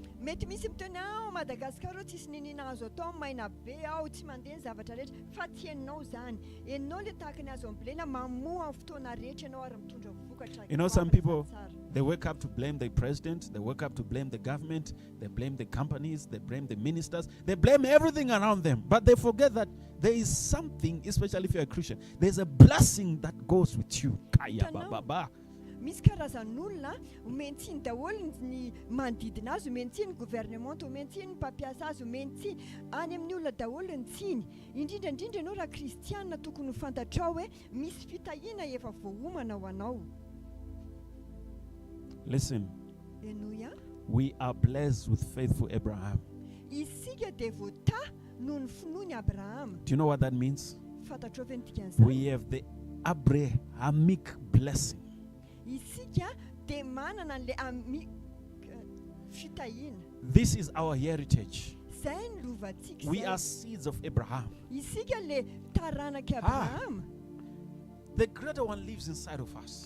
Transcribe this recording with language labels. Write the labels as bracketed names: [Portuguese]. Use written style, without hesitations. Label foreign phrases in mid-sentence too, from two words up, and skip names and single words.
[English] You know, some people, they wake up to blame the president, they wake up to blame the government, they blame the companies, they blame the ministers, they blame everything around them, but they forget that there is something, especially if you're a Christian, there's a blessing that goes with you. Kaya baba. [Malagasy] Misy karazan'olona omentsiny daholo ny manodidina azy, omentsiny gouvernement, omentsiny mpampiasa azy, omentsiny any amin'ny olona daholo ny tsiny. Indrindra ianao raha kristianina tokony ho fantatrao hoe misy fitahiana efa voaomana ho anao. [English] Listen, we are blessed with faithful Abraham. [Malagasy] Isika dia voata noho ny finoany Abraham. [English] Do you know what that means? [Malagasy] Fantatrao ve ny dikan'izany? [English] We have the Abrahamic blessing. This is our heritage. We are seeds of Abraham. The greater one lives inside of us.